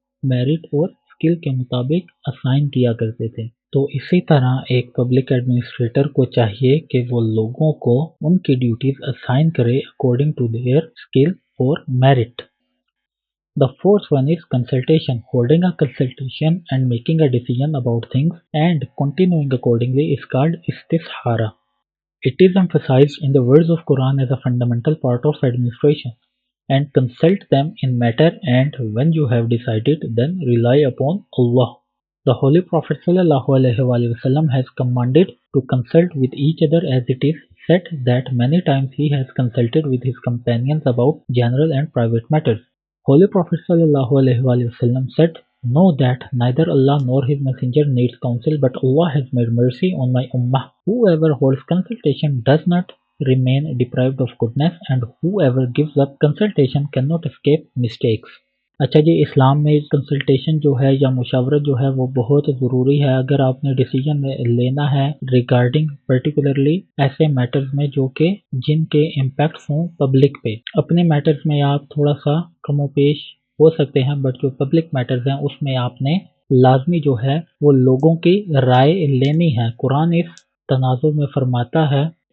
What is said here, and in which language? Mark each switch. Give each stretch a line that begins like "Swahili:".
Urdu: Merit اور skill کے مطابق اسائن کیا کرتے تھے۔ تو اسی طرح ایک پبلک ایڈمنسٹریٹر کو چاہیے کہ وہ لوگوں کو ان کی ڈیوٹیز اسائن کرے
English: according to their skill
Urdu: اور merit.
English: The fourth one is consultation. Holding a consultation and making a decision about things and continuing accordingly is called istishara. It is emphasized in the words of Quran as a fundamental part of administration. And consult them in matter, and when you have decided, then rely upon Allah. The Holy Prophet ﷺ has commanded to consult with each other, as it is said that many times he has consulted with his companions about general and private matters. Holy Prophet ﷺ said, "Know that neither Allah nor His Messenger needs counsel, but Allah has made mercy on my ummah. Whoever holds consultation does not remain deprived of goodness, and whoever gives up consultation cannot escape mistakes."
Urdu: اچھا جی، اسلام میں consultation جو ہے یا مشاورت جو ہے وہ بہت ضروری ہے اگر آپ نے ڈیسیجن لینا ہے ریگارڈنگ پرٹیکولرلی ایسے میٹرز میں جو کہ جن کے امپیکٹس ہوں پبلک پہ۔ اپنے میٹرز میں آپ تھوڑا سا کم و بیش ہو سکتے ہیں، بٹ جو پبلک میٹرز ہیں اس میں آپ نے لازمی جو ہے وہ لوگوں کی رائے لینی ہے۔ قرآن اس تناظر میں فرماتا ہے،